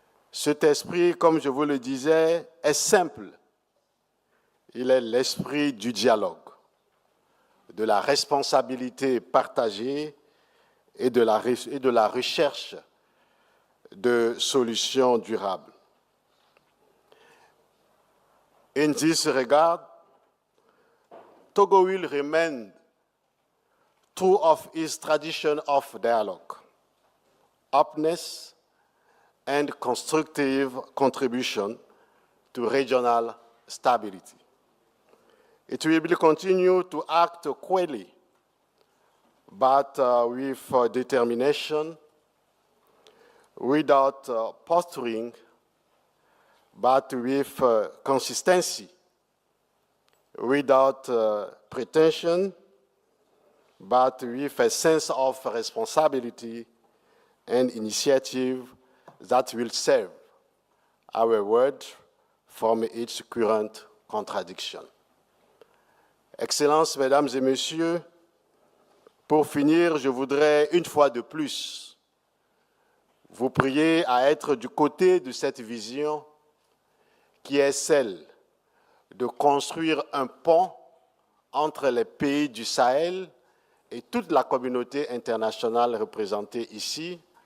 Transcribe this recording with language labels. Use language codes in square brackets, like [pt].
[fr] Cet esprit, comme je vous le disais, est simple. Il est l'esprit du dialogue, de la responsabilité partagée et de la recherche de solutions durables. [en] In this regard, Togo will remain true of its tradition of dialogue, openness, and constructive contribution to regional stability. It will continue to act quietly, but with determination, without posturing, but with consistency, without pretension, but with a sense of responsibility and initiative that will save our world from its current contradiction. [fr] Excellences, Mesdames et Messieurs, pour finir, je voudrais une fois de plus vous prier à être du côté de cette vision qui est celle de construire un pont entre les pays du Sahel et toute la communauté internationale représentée ici